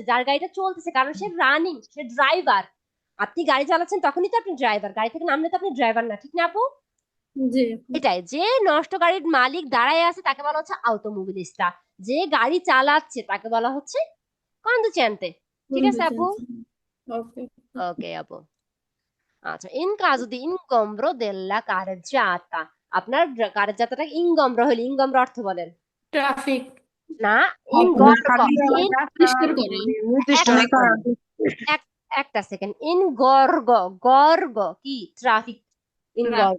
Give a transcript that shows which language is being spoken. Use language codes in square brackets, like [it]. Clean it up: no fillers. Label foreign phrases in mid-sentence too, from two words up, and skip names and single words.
[bn] যার গাড়িটা চলতেছে, কারণ সে রানিং, সে ড্রাইভার। আপনি গাড়ি চালাচ্ছেন তখনই তো আপনি ড্রাইভার, গাড়ি থেকে নামলে তো আপনি ড্রাইভার না, ঠিক না আপু? জি আপু। এটাই, যে নষ্ট গাড়ির মালিক দাঁড়ায় আছে তাকে বলা হচ্ছে automobilista, যে গাড়ি চালাচ্ছে তাকে বলা হচ্ছে কন্ডুচেন্টে। ঠিক আছে আপু? ওকে। ওকে আপু। আচ্ছা, [it] in caso di ingombro della carreggiata, [bn] আপনার কারের যাত্রাটা ইনগম্র হলে, ইনগম্র অর্থ বলেন। Traffic. না, ইনগর্গ খালি ইন পরিষ্কার করা নির্দিষ্ট এক একটা এক একটা সেকেন্ড, ইনগর্গ, গর্গ কি ট্রাফিক, ইনগর্গ,